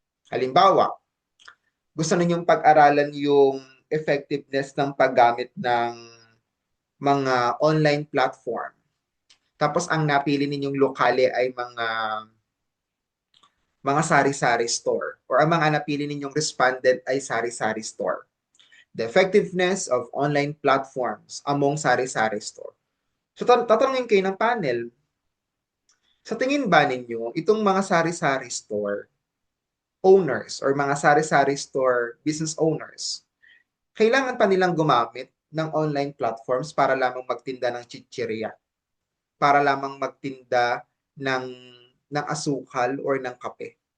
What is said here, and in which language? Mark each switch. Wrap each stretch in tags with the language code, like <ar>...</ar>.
<tl>Halimbawa, gusto ninyong pag-aralan yung effectiveness ng paggamit ng mga online platform. Tapos ang napili ninyong lokale ay mga sari-sari store or ang mga napili ninyong respondent ay sari-sari store.</tl> <en>The effectiveness of online platforms among sari-sari store.</en> <tl>So tatanungin kayo ng panel, sa tingin ba ninyo itong mga sari-sari store owners or mga sari-sari store business owners, kailangan pa nilang gumamit ng online platforms para lamang magtinda ng chichirya, para lamang magtinda ng asukal or ng kape?</tl>